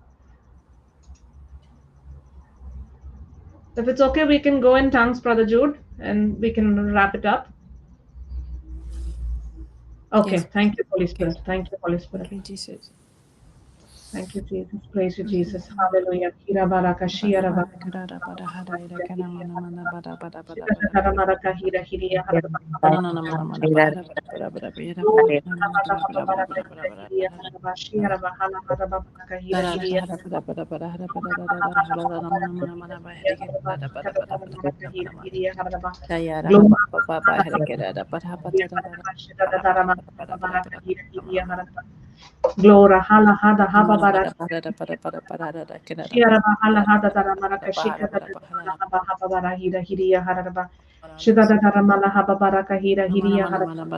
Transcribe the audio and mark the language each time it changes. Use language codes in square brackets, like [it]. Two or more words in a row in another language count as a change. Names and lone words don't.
[en] If it's okay, we can go in tongues, Brother Jude, and we can wrap it up. Okay. Yes. Thank you, Holy Okay. Spirit. Thank you, Holy Spirit. Okay, Jesus. Thank you, Jesus. Praise you, Jesus. Hallelujah. Kira baraka shia raba. Shira raba baraka hira hiria haraba. Glory, haraba haba baraka hira hiria haraba. Shia raba hala haraba baraka hira hiria haraba. Haraba haba haba baraka hira hiria haraba. Shikara raba baraka hira hiria haraba. Glory, Glora hala hada haba bara shiara hala hada dara maraka shika da mala haba haba bara hira hiriya haraba shida da dara mala haba bara kahira hiriya haraba